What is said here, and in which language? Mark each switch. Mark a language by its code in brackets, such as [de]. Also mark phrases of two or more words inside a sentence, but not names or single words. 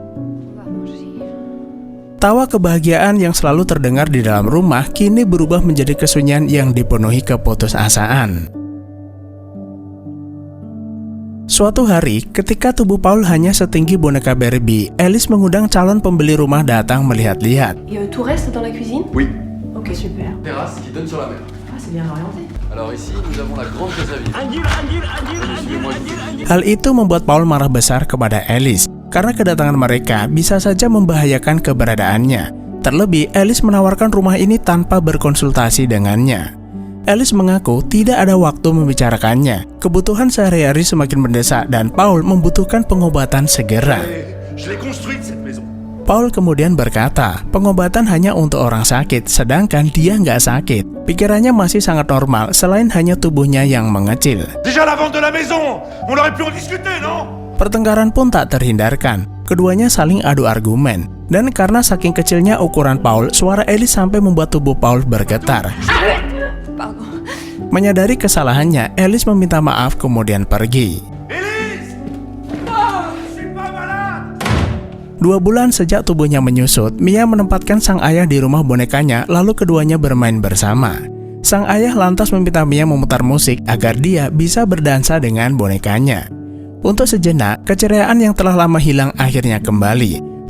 [id] Tawa kebahagiaan yang selalu terdengar di dalam rumah kini berubah menjadi kesunyian yang dipenuhi keputusasaan. Suatu hari, ketika tubuh Paul hanya setinggi boneka Barbie, Alice mengundang calon pembeli rumah datang melihat-lihat. [fr] Et tout reste dans la cuisine? Oui. Ok, super. Terrasse qui donne sur la mer. Ah, c'est bien orienté. Alors ici, nous avons la grande pièce à vivre. Suivez-moi, je vous fais. [id] Hal itu membuat Paul marah besar kepada Alice, karena kedatangan mereka bisa saja membahayakan keberadaannya. Terlebih, Alice menawarkan rumah ini tanpa berkonsultasi dengannya. Alice mengaku tidak ada waktu membicarakannya. Kebutuhan sehari-hari semakin mendesak dan Paul membutuhkan pengobatan segera. [fr] Je l'ai construite cette maison. [id] Paul kemudian berkata, pengobatan hanya untuk orang sakit, sedangkan dia nggak sakit. Pikirannya masih sangat normal, selain hanya tubuhnya yang mengecil. [fr] Déjà la vente de la maison, on aurait pu en discuter, non? [id] Pertengkaran pun tak terhindarkan. Keduanya saling adu argumen. Dan karena saking kecilnya ukuran Paul, suara Alice sampai membuat tubuh Paul bergetar. Menyadari kesalahannya, Alice meminta maaf kemudian pergi. [fr] Élise! Non, je suis pas malade! [id] 2 bulan sejak tubuhnya menyusut, Mia menempatkan sang ayah di rumah bonekanya, lalu keduanya bermain bersama. Sang ayah lantas meminta Mia memutar musik agar dia bisa berdansa dengan bonekanya. Untuk sejenak, keceriaan yang telah lama hilang akhirnya kembali.